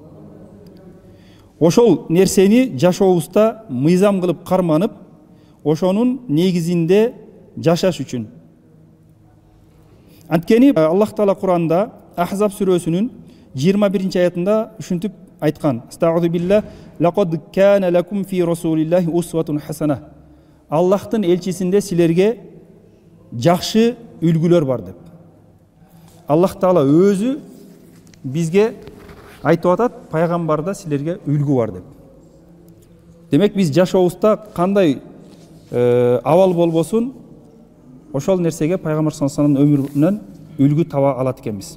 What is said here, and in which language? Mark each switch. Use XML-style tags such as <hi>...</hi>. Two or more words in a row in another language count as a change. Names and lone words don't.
<ky>Ошол нерсени жашообузда мыйзам кылып карманып, ошонун негизинде жашаш үчүн. Анткени Аллах Таала Куранда Ахзаб сүрөсүнүн 21-ci аятында ушинтип айткан:</ky> <ar>"أستغفر بالله لقد كان لكم في رسول الله أسوة حسنة."</ar> <ky>Аллахтын элчисинде силерге жакшы үлгүлөр бар деп. Аллах Таала өзү бизге айтып атат, пайгамбарда силерге үлгү бар деп. Демек, биз жашообузда кандай абал болбосун, ошол нерсеге Пайгамбар</ky> <ar>صلى الله عليه وسلم</ar> <ky>өмүрүнөн үлгү таба алат экенбиз.</ky>